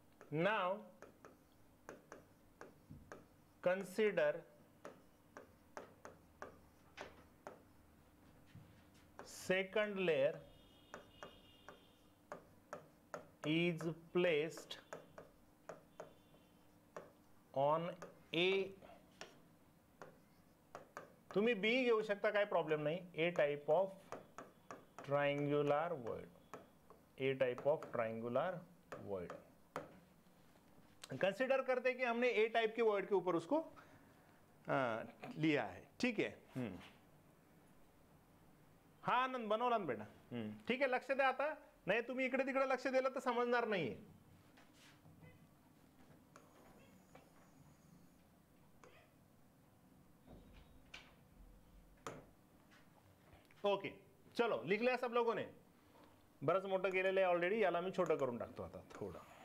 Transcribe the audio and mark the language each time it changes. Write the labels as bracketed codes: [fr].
[en] Now consider second layer is placed on A. [mr] तुम्ही बी घेऊ शकता, काय प्रॉब्लेम नाही. [en] A type of triangular word, a type of triangular word. [hi] Consider करते कि हमने ए टाइप के वर्ड के ऊपर उसको लिया है, ठीक है. [mr] हा आनंद बनवला ना बेटा, ठीक आहे, लक्ष द्या आता. नाही तुम्ही इकडे तिकडे लक्ष दिलं तर समजणार नाहीये. [hi] ओके चलो, लिख लिया सब लोगों ने? [mr] बरंच मोठं केलेलं आहे ऑलरेडी, याला मी छोटं करून टाकतो आता थोडं.